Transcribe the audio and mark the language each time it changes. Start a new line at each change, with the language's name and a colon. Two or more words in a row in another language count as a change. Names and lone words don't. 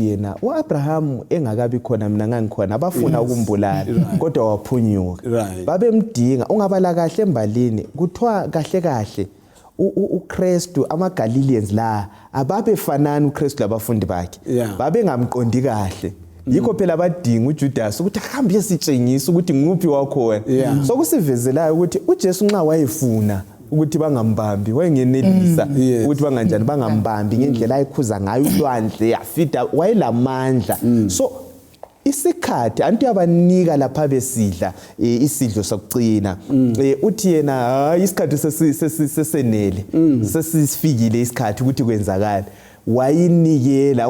North Ndebele: yena uAbraham engakabi khona mina ngangikhona abafuna ukumbulala kodwa waphunyuka babemdinga ungabala kahle embalini kuthiwa kahle uKristu amaGalileans la ababefanana uKristu labafundi bakhe babengamqondi kahle yikho phela badinga uJudas ukuthi ahambe yesitshengisa ukuthi nguphi wakhona so kusivezelayo ukuthi uJesu nxa wayefuna ukuthi bangambambi wayengenelisa ukuthi banganjani bangambambi ngendlela ayikhuza ngayo ulwandle yafida wayelamandla so isikhathi antu yabanika lapha besidla isidlo sokucina uthi yena hayi isikhathi sesenele sesifikile isikhathi ukuthi kwenzakala wayinikela